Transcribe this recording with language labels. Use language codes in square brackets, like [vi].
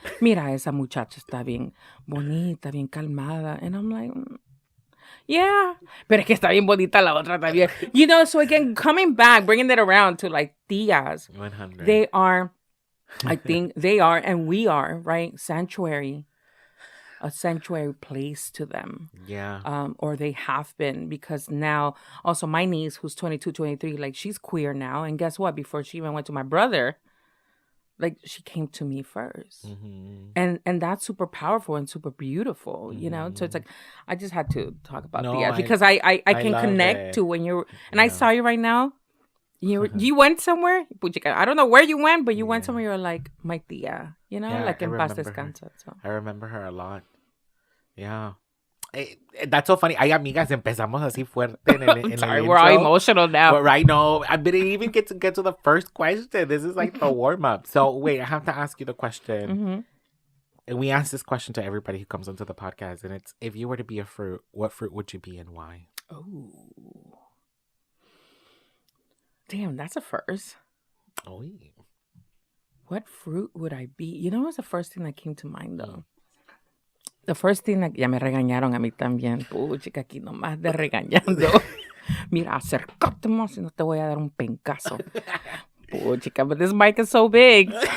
[es] Mira, esa muchacha está bien bonita, bien calmada. [en] And I'm like, yeah, pero es que está bien bonita la otra también. So again, coming back, bringing it around to like tías. 100. They are, I think they are, and we are, right? A sanctuary place to them. Yeah. Or they have been, because now, also my niece, who's 22, 23, like she's queer now. And guess what? Before she even went to my brother, like she came to me first. And that's super powerful and super beautiful, So it's like, I just had to talk about tías because I can connect to when you're, and I saw you right now. You went somewhere. I don't know where you went, but you went somewhere. You're like, my tía, like in paz descansa. So. I remember her a lot. Yeah. That's so funny. Ay, amigas, empezamos así fuerte en el Sorry, intro. We're all emotional now. But right now, I didn't even get to the first question. This is like the warm-up. So, wait, I have to ask you the question. And we ask this question to everybody who comes onto the podcast. And it's, if you were to be a fruit, what fruit would you be and why? Oh. Damn, that's a first. Oh, yeah. What fruit would I be? What's the first thing that came to mind, though? [es] The first thing, ya me regañaron a mí también. Puchica, aquí nomás de regañando. Mira, acércate más si no te voy a dar un pencazo. [en] Puchica, but this mic is so big.